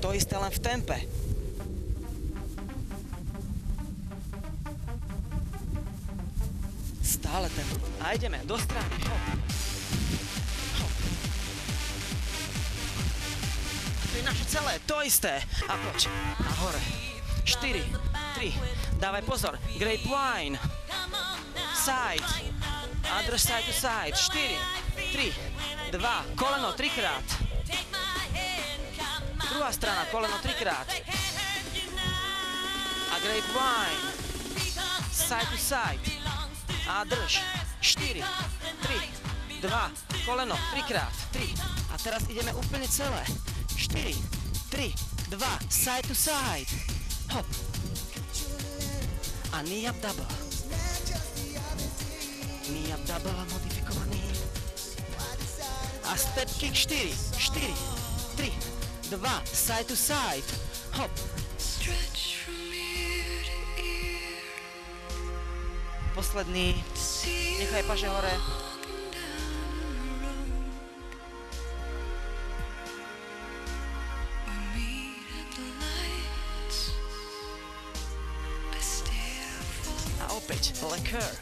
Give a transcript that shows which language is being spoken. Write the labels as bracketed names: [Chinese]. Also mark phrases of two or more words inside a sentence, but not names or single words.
[Slovak] To isté len v tempe. Stále tempo. A ideme do strany. Hop. Hop. To je naše celé. To isté. A poď. A hore. 4, 3. Dávaj pozor. Grapevine. [English] Side. Other side to side. [Slovak] 4, 3, 2. Koleno 3-krát. Druhá strana, koleno 3-krát. [English] A grapevine. Side to side. [Slovak] A drž. 4, 3, 2, koleno 3-krát. 3. A teraz ideme úplne celé. 4, 3, 2, [English] side to side. Hop. A knee up double. Knee up double modifikovaný. A step kick 4, 4, 3, 2, side to side. Hop. [Slovak] Posledný. Nechaj paže hore. A opäť liquor.